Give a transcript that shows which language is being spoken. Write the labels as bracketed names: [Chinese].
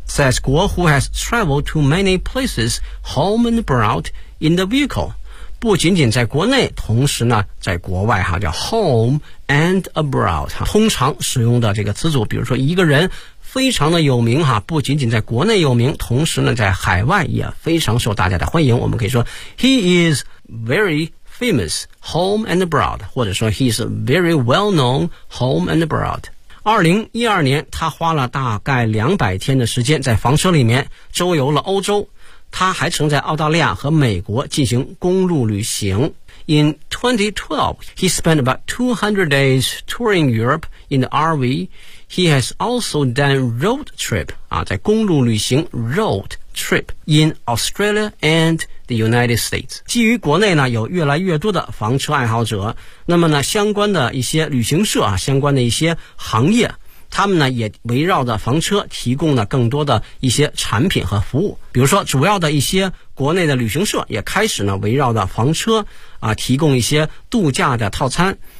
[English] says Guo who has traveled to many places home and abroad in the vehicle, [Chinese] 不仅仅在国内，同时呢在国外哈，叫 [English] home and abroad, [Chinese] 通常使用的这个词组，比如说一个人非常的有名哈，不仅仅在国内有名，同时呢在海外也非常受大家的欢迎，我们可以说 [English] he is very famous home and abroad, [Chinese] 或者说 [English] he is very well known home and abroad。 [Chinese] 2012年他花了大概200天的时间在房车里面周游了欧洲，他还曾在澳大利亚和美国进行公路旅行。 [English] In 2012 he spent about 200 days touring Europe in the RV. He has also done road trip, [Chinese] 在公路旅行 [English] road trip in Australia and the United States. [Chinese] 基于国内呢有越来越多的房车爱好者，那么呢相关的一些旅行社啊，相关的一些行业，他们呢也围绕着房车提供了更多的一些产品和服务。比如说主要的一些国内的旅行社也开始呢围绕着房车啊提供一些度假的套餐。